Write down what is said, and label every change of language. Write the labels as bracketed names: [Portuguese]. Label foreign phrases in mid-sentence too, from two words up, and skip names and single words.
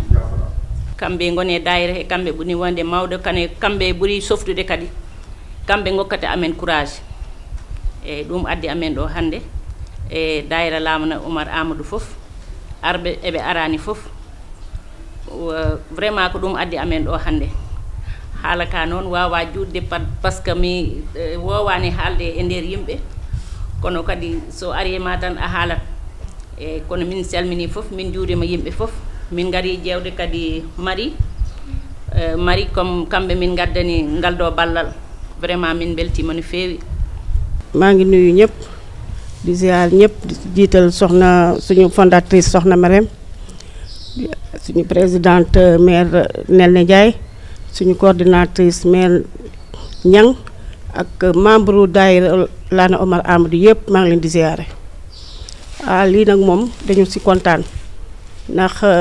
[Fula] Kamɓe goni e daayira e kamɓe ɓuri wonde mawɗo kane kamɓe ɓuri softude kadi kamɓe gokkata amen courage e ɗum addi amen ɗo hande e daayira Lamana Umar Amadou fof arɓe eɓe arani fof vraiment ko ɗum addi amen ɗo hande haala ka noon wawa juutde par ce que mi wowani haalde e nder yimɓe kono kadi so ari e ma tan a haalat e kono min salmini fof min juurima yimɓe fof min gari jewde kadi Marie comme kamɓe min gaddani ngal ɗo ballal vraiment min beltima no feewi. [Wolof] maa ngi nuyu ñëpp di ziar ñëpp di jiital soxna suñu fondatrice soxna Marème suñu présidente maire Nene Ndiaye suñu coordinatrice maire Niang ak membre daayira Lana Omar Amadou yëpp maa ngi leen di ziare lii nag moom dañu ci kontaan ndax